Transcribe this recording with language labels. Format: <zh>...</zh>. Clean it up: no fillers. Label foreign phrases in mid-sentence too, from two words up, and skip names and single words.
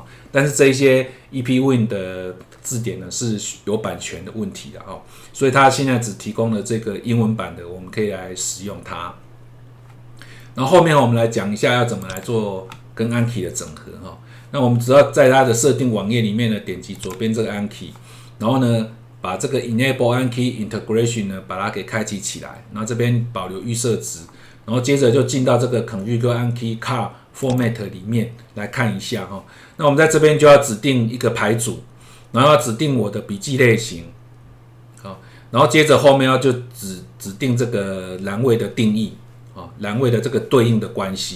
<zh>但是這些 EPWin 的字典呢是有版權的問題的哈，所以它現在只提供了這個英文版的，我們可以來使用它。然後後面我們來講一下要怎麼來做跟 Anki 的整合哈。那我們只要在它的設定網頁裡面呢，點擊左邊這個 Anki， 然後呢，把這個</zh> <en>Enable Anki Integration</en> <zh>呢，把它給開啟起來，然後這邊保留預設值，然後接着就進到這個</zh> <en>Configure Anki Car Format</en> <zh>裡面來看一下哈。那我們在這邊就要指定一個牌組，然後要指定我的筆記類型，好，然後接着後面要就指定這個欄位的定義，欄位的這個對應的關係。</zh>